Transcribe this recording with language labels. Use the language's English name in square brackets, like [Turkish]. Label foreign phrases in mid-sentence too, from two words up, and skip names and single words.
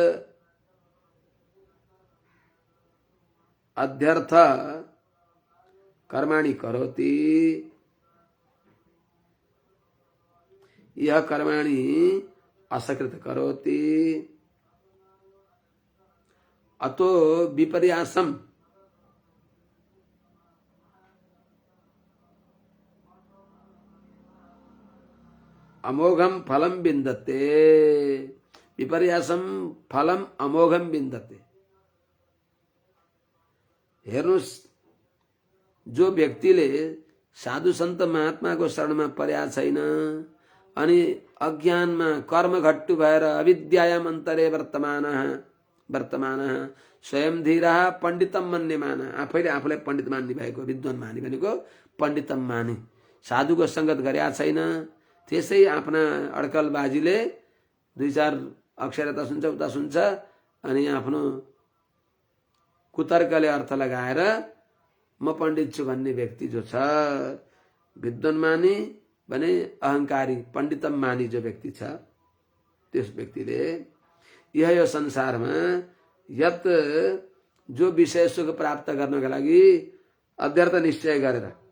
[Sanskrit] अध्यर्थ कर्माणि करोति, यह कर्माणि असकृत करोति, अतो विपर्यासम, अमोघम फलम विन्दते। विपर्यासम फलम अमोघम विन्दते। [Nepali] हेर्नुस्, जो व्यक्तिले साधु सन्त महात्माको शरणमा परेका छैन अनि अज्ञानमा कर्मघट्टु भएर [Sanskrit] अविद्यायाम अन्तरे वर्तमान स्वयं धीरा पण्डितम मन्यमान, [Nepali] आफैले आफूलाई पण्डित मान्ने भएको, विद्वान माने भनेको पण्डितम माने, साधुको सङ्गत गरेका छैन, त्यसै आफ्ना अड्कलबाजीले दुई चार अक्षर यता सुन्छ उता सुन्छ अनि आफ्नो कुतर्कले अर्थ लगाएर म पण्डित छु भन्ने व्यक्ति जो छ, विद्वान मानी भने अहंकारी, पण्डितम मानी जो व्यक्ति छ, त्यस व्यक्तिले यो संसारमा यत जो विषय सुख प्राप्त गर्नका लागि अध्यर्थ निश्चय गरेर,